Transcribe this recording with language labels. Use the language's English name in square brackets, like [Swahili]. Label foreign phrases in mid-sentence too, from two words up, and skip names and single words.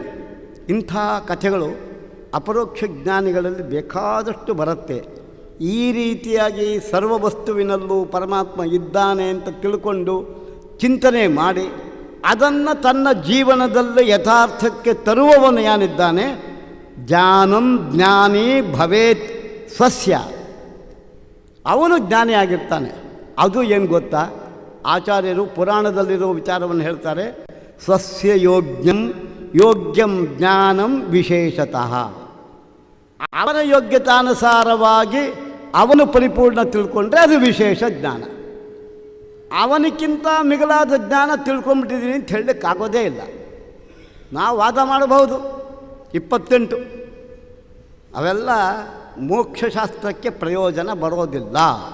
[Kannada] ಇಂಥ ಕಥೆಗಳು ಅಪರೋಕ್ಷ ಜ್ಞಾನಿಗಳಲ್ಲಿ ಬೇಕಾದಷ್ಟು ಬರುತ್ತೆ. ಈ ರೀತಿಯಾಗಿ ಸರ್ವ ವಸ್ತುವಿನಲ್ಲೂ ಪರಮಾತ್ಮ ಇದ್ದಾನೆ ಅಂತ ತಿಳ್ಕೊಂಡು ಚಿಂತನೆ ಮಾಡಿ ಅದನ್ನು ತನ್ನ ಜೀವನದಲ್ಲಿ ಯಥಾರ್ಥಕ್ಕೆ ತರುವವನು ಏನಿದ್ದಾನೆ, [Sanskrit] ಜ್ಞಾನಂ ಜ್ಞಾನಿ ಭವೇತ್ ಸ್ವಸ್ಯ, [Kannada] ಅವನು ಜ್ಞಾನಿಯಾಗಿರ್ತಾನೆ. ಅದು ಏನು ಗೊತ್ತಾ, ಆಚಾರ್ಯರು ಪುರಾಣದಲ್ಲಿರೋ ವಿಚಾರವನ್ನು ಹೇಳ್ತಾರೆ. [Sanskrit] ಸ್ವಸ್ಯ ಯೋಗ್ಯಂ ಜ್ಞಾನಂ ವಿಶೇಷತಃ, [Kannada] ಅವನ ಯೋಗ್ಯತಾನುಸಾರವಾಗಿ ಅವನು ಪರಿಪೂರ್ಣ ತಿಳ್ಕೊಂಡ್ರೆ ಅದು ವಿಶೇಷ ಜ್ಞಾನ. ಅವನಿಗಿಂತ ಮಿಗಿಲಾದ ಜ್ಞಾನ ತಿಳ್ಕೊಂಬಿಟ್ಟಿದ್ದೀನಿ ಅಂತ ಹೇಳಲಿಕ್ಕಾಗೋದೇ ಇಲ್ಲ. ನಾವು ವಾದ ಮಾಡಬಹುದು 28, ಅವೆಲ್ಲ ಮೋಕ್ಷಶಾಸ್ತ್ರಕ್ಕೆ ಪ್ರಯೋಜನ ಬರೋದಿಲ್ಲ.